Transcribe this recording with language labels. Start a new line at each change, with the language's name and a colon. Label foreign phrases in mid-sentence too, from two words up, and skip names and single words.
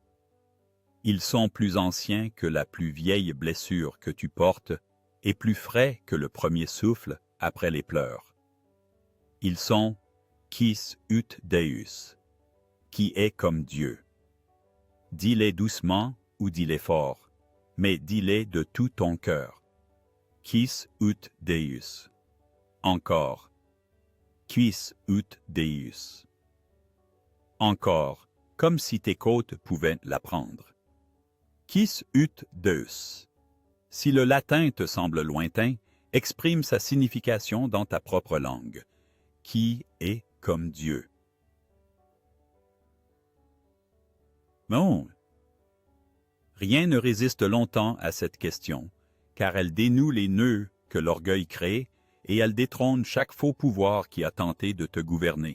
French: Ils sont plus anciens que la plus vieille blessure que tu portes et plus frais que le premier souffle après les pleurs. Ils sont «
Latin: Quis ut Deus
French: » qui est comme Dieu. Dis-les doucement ou dis-les fort, mais dis-les de tout ton cœur.
Latin: Quis ut Deus. Encore. Quis ut Deus.
French: Encore. comme si tes côtes pouvaient l'apprendre.
Latin: Quis ut Deus?
French: Si le latin te semble lointain, exprime sa signification dans ta propre langue. Qui est comme Dieu? Non. Rien ne résiste longtemps à cette question, car elle dénoue les nœuds que l'orgueil crée et elle détrône chaque faux pouvoir qui a tenté de te gouverner.